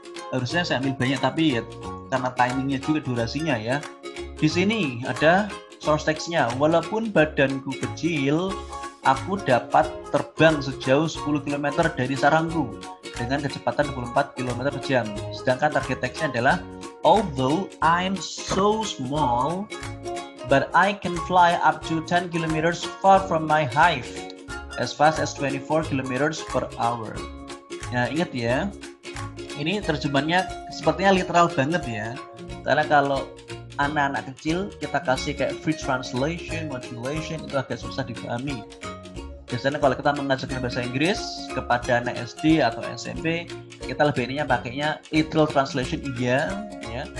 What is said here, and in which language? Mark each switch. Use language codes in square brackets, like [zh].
[id] Harusnya saya ambil banyak, tapi ya karena timingnya juga durasinya ya. Di sini ada source text-nya. Walaupun badanku kecil, aku dapat terbang sejauh 10 km dari sarangku dengan kecepatan 24 km per jam. Sedangkan target text-nya adalah [en] although I'm so small, but I can fly up to 10 km far from my hive as fast as 24 km per hour. [id] Nah, ingat ya. Ini terjemahannya sepertinya literal banget ya. Karena kalau anak-anak kecil kita kasih kayak free translation, modulation itu agak susah dipahami. Biasanya kalau kita mengajarkan bahasa Inggris kepada anak SD atau SMP, kita lebih ininya pakainya literal translation iya ya.